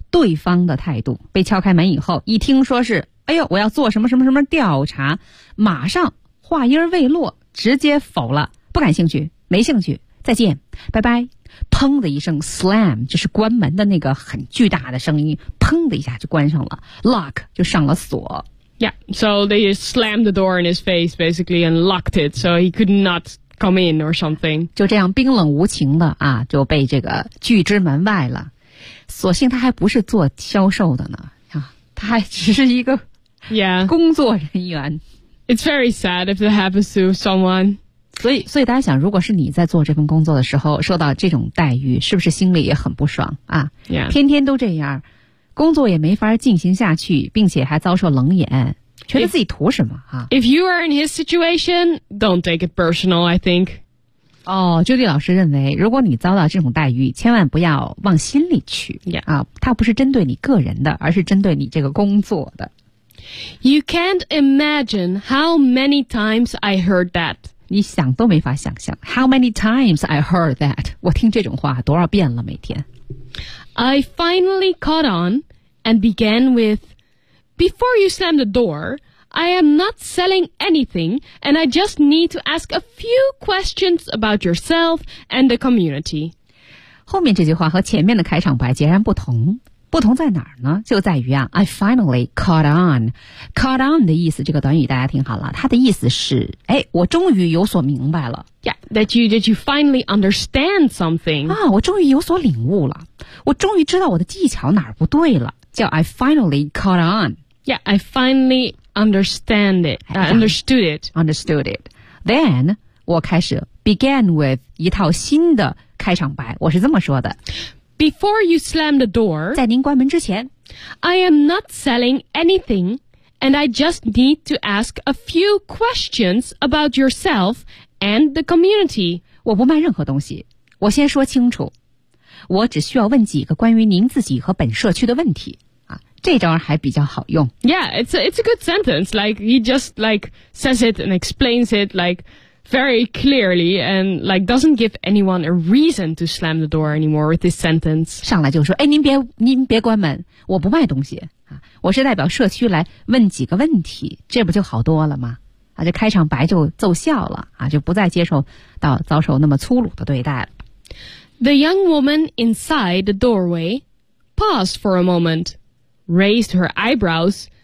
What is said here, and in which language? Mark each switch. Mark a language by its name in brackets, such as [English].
[Chinese] 对方的态度被敲开门以后一听说是哎呦我要做什么什么什么调查马上话音未落直接否了不感兴趣没兴趣再见拜拜砰的一声 slam 就是关门的那个很巨大的声音砰的一下就关上了 lock 就上了锁 [English] Yeah, so they slammed the door in his face basically and locked it so he could notcome in or something. [Chinese] 就这样冰冷无情的啊就被这个拒之门外了。所幸他还不是做销售的呢啊他还只是一个工作人员。 [English] Yeah. It's very sad if that happens to someone. [Chinese] 所以大家想如果是你在做这份工作的时候受到这种待遇是不是心里也很不爽啊、 [English] yeah. [Chinese] 天天都这样工作也没法进行下去并且还遭受冷眼。觉得自己图什么啊 [English] If you are in his situation, don't take it personal, I think. [Chinese] 哦，朱莉老师认为，如果你遭到这种待遇，千万不要往心里去。 [English] Yeah. [Chinese] 啊，它不是针对你个人的，而是针对你这个工作的。 [English] You can't imagine how many times I heard that. [Chinese] 你想都没法想象 [English] ，how many times I heard that. [Chinese] 我听这种话多少遍了，每天。 [English] I finally caught on and began with, "Before you slam the door, I am not selling anything, and I just need to ask a few questions about yourself and the community." [Chinese] 后面这句话和前面的开场白截然不同。不同在哪儿呢？就在于啊 ， [English] I finally caught on. [Chinese] Caught on 的意思，这个短语大家听好了，它的意思是，哎，我终于有所明白了。 [English] Yeah, that you finally understand something. [Chinese] 啊，我终于有所领悟了，我终于知道我的技巧哪儿不对了。叫 [English] I finally caught on. Yeah, I finally understand it. Understood it. Understood it. Then [Chinese] 我开始 [English] began with [Chinese] 一套新的开场白，我是这么说的。 [English] Before you slam the door, [Chinese] 在您关门之前 [English] I am not selling anything, and I just need to ask a few questions about yourself and the community. [Chinese] 我不卖任何东西，我先说清楚，我只需要问几个关于您自己和本社区的问题。这招还比较好用。 [English] Yeah, it's a good sentence. Like, he just, like, says it and explains it, like,very clearly and like doesn't give anyone a reason to slam the door anymore with this sentence. [Chinese] 上来就说，哎，您别关门，我不卖东西啊，我是代表社区来问几个问题，这不就好多了吗？啊，这开场白就奏效了啊，就不再接受到遭受那么粗鲁的对待了。 [English] The young woman inside the doorway paused for a moment, raised her eyebrows.